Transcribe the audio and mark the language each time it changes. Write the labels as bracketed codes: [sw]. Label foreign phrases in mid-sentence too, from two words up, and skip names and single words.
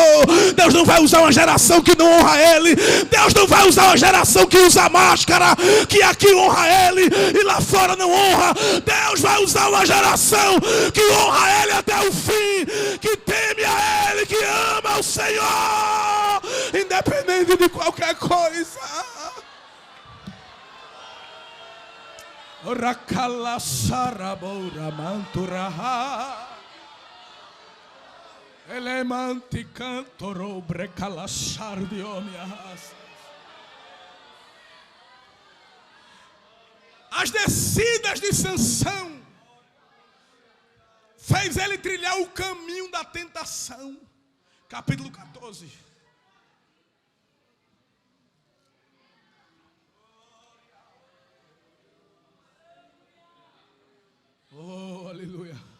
[pt] Deus não vai usar uma geração que não honra Ele. Deus não vai usar uma geração que usa máscara, que aqui honra Ele e lá fora não honra. Deus vai usar uma geração que honra Ele até o fim, que teme a Ele, que ama o Senhor, independente de qualquer coisa. Oracala saraboura manturaha. Elemanti cantoro brecalassar de omias. As descidas de Sansão fez ele trilhar o caminho da tentação. Capítulo 14. Oh, aleluia.